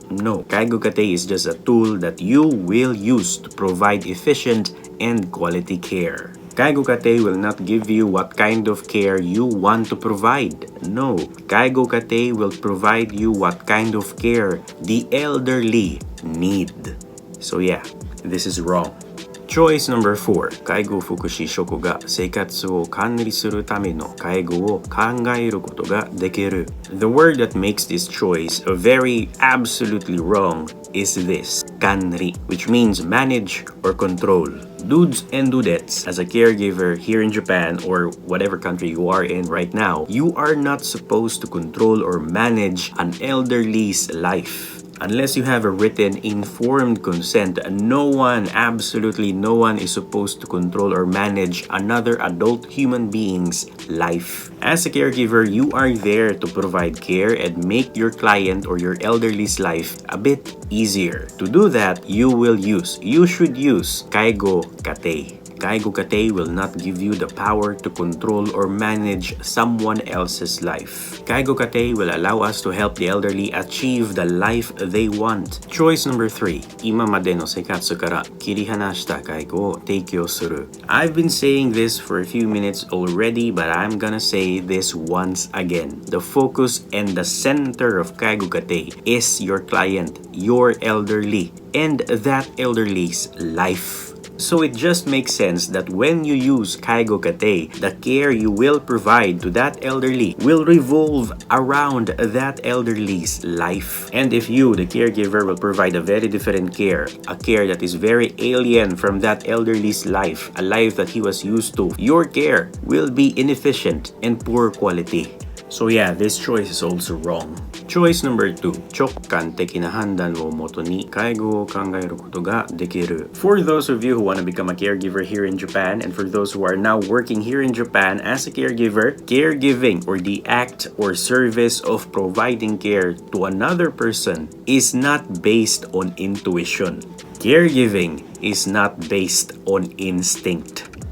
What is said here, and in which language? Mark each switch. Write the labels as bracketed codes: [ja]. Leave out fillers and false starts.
[en] No, 介護過程 is just a tool that you will use to provide efficient and quality care. 介護過程 will not give you what kind of care you want to provide. No, 介護過程 will provide you what kind of care the elderly need. So yeah, this is wrong. Choice number 4. [ja] 介護福祉職が生活を管理するための介護を考えることができる. [en] The word that makes this choice very absolutely wrong is this, 管理, which means manage or control. Dudes and dudettes, as a caregiver here in Japan or whatever country you are in right now, you are not supposed to control or manage an elderly's life. Unless you have a written informed consent, no one, absolutely no one is supposed to control or manage another adult human being's life. As a caregiver, you are there to provide care and make your client or your elderly's life a bit easier. To do that, you should use 介護過程. 介護過程 will not give you the power to control or manage someone else's life. 介護過程 will allow us to help the elderly achieve the life they want. Choice number 3. [ja] 今までの生活から切り離した介護を提供する. [en] I've been saying this for a few minutes already, but I'm gonna say this once again. The focus and the center of 介護過程 is your client, your elderly, and that elderly's life. So it just makes sense that when you use 介護過程, the care you will provide to that elderly will revolve around that elderly's life. And if you, the caregiver, will provide a very different care, a care that is very alien from that elderly's life, a life that he was used to, your care will be inefficient and poor quality. So yeah, this choice is also wrong. Choice number 2. [ja] 直感的な判断をもとに介護を考えることができる. [en] For those of you who want to become a caregiver here in Japan, and for those who are now working here in Japan as a caregiver, caregiving, or the act or service of providing care to another person, is not based on intuition. Caregiving is not based on instinct.